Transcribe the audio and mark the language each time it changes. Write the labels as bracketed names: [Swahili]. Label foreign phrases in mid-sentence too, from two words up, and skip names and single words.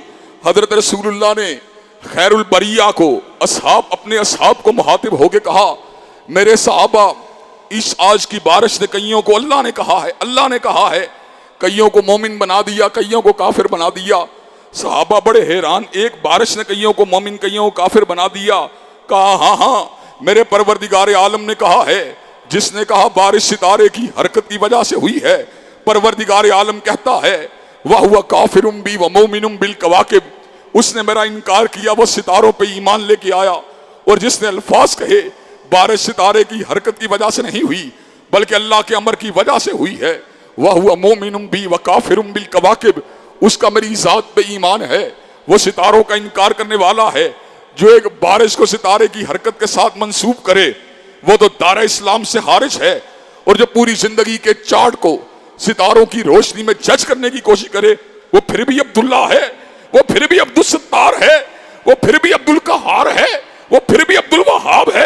[Hindi] हजरत रसूलुल्लाह ने खैरुल बरिया को, अपने असहाब को मुहातिब होके कहा, मेरे सहाबा, इस आज की बारिश ने कईयों को, अल्लाह ने कहा है, कईयों को मोमिन बना दिया, कईयों को काफिर बना दिया। सहाबा बड़े हैरान, एक बारिश ने कईयों को मोमिन, कईयों को काफिर बना दिया। कहा हाँ, मेरे परवरदिगार आलम ने कहा है। जिसने कहा बारिश सितारे की हरकत की वजह से हुई है, परवरदिगार आलम कहता है वह हुआ [Arabic] كافر بي ومؤمن بالكواكب, [Hindi] उसने मेरा इनकार किया, वो सितारों पे ईमान लेके आया। और जिसने अल्फाज कहे बारिश सितारे की हरकत की वजह से नहीं हुई बल्कि अल्लाह के अमर की वजह से हुई है, वह हुआ [Arabic] مؤمن بي وكافر بالكواكب, [Hindi] उसका मेरी जात पे ईमान है। वो सितारों का इनकार करने वाला है। जो एक बारिश को सितारे की हरकत के साथ मंसूब करे वो तो दारा इस्लाम से खारिज है। और जो पूरी जिंदगी के चार्ट को सितारों की रोशनी में जज करने की कोशिश करे वो फिर भी अब्दुल्ला है, वो फिर भी अब्दुल सत्तार है, वो फिर भी अब्दुल कहार है, वो फिर भी अब्दुल वहाब है।